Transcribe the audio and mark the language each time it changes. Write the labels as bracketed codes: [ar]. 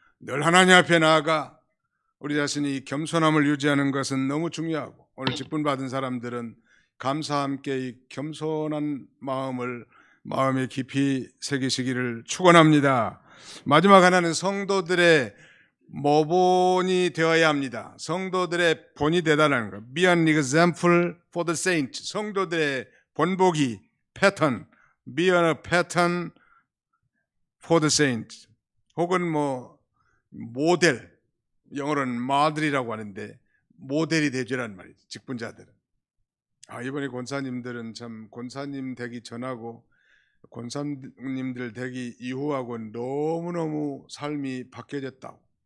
[ko] 늘 하나님 앞에 나아가 우리 자신이 겸손함을 유지하는 것은 너무 중요하고, 오늘 직분 받은 사람들은 감사와 함께 이 겸손한 마음을 마음에 깊이 새기시기를 축원합니다. 마지막 하나는 성도들의 모본이 되어야 합니다. 성도들의 본이 되다라는 것. [en] Be an example for the saints. [ko] 성도들의 본보기, 패턴. [en] Be a pattern for the saints. [ko] 혹은 모델. 영어로는 model이라고 하는데 모델이 되주란 말이죠. 직분자들은. 이번에 권사님들은 참 권사님 되기 전하고 권사님들 되기 이후하고 너무너무 삶이 바뀌어졌다고.